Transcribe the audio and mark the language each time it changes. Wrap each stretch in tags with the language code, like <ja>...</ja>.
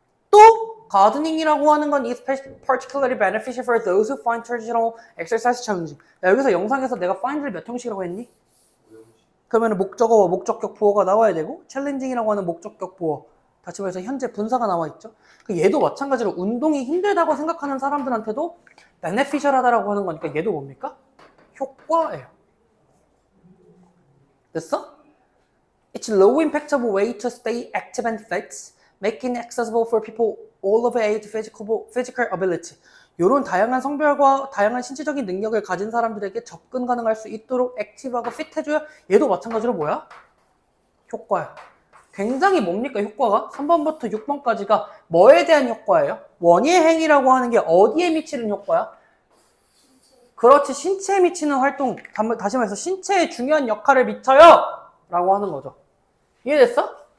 <ko>또 가드닝이라고 하는 건</ko> <en>is particularly beneficial for those who find traditional exercise challenging.</en> <ko>여기서 영상에서 내가 find를 몇 형식이라고 했니? 그러면 목적어와 목적격 보어가 나와야 되고 challenging이라고 하는 목적격 보어 다시 말해서 현재 분사가 나와 있죠. 얘도 마찬가지로 운동이 힘들다고 생각하는 사람들한테도 beneficial하다라고 하는 거니까 얘도 뭡니까? 효과예요. 됐어?</ko> <en>It's low impact of a way to stay active and fit, making it accessible for people all of age physical ability.</en> <ko>이런 다양한 성별과 다양한 신체적인 능력을 가진 사람들에게 접근 가능할 수 있도록 액티브하고 핏해줘야 얘도 마찬가지로 뭐야? 효과야. 굉장히 뭡니까 효과가? 3번부터 6번까지가 뭐에 대한 효과예요? 원의 행위라고 하는 게 어디에 미치는 효과야? 그렇지, 신체에 미치는 활동, 다시 말해서 신체에 중요한 역할을 미쳐요! 라고 하는 거죠. 이해됐어?</ko>